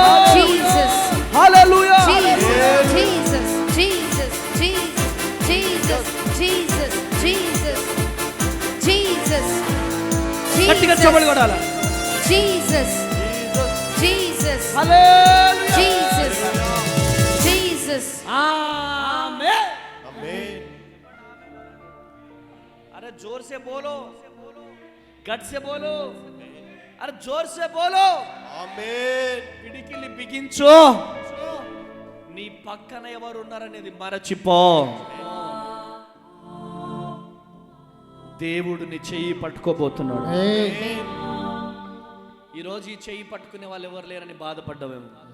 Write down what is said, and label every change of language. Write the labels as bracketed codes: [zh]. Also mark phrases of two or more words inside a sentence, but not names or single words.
[te] హల్లెలూయా. గట్టిగా చప్పట్లు కొట్టాలి. ఆమేన్. [hi] अरे जोर से बोलो, गट से बोलो, अरे जोर से बोलो. [te] ఆమేన్. పిడికిలి బిగించు. నీ పక్కన ఎవరు ఉన్నారనేది మరచిపో. దేవుడు నీ చెయ్యి పట్టుకోబోతున్నాడు. ఈరోజు ఈ చెయ్యి పట్టుకునే వాళ్ళు ఎవరు లేరని బాధపడ్డావేమో.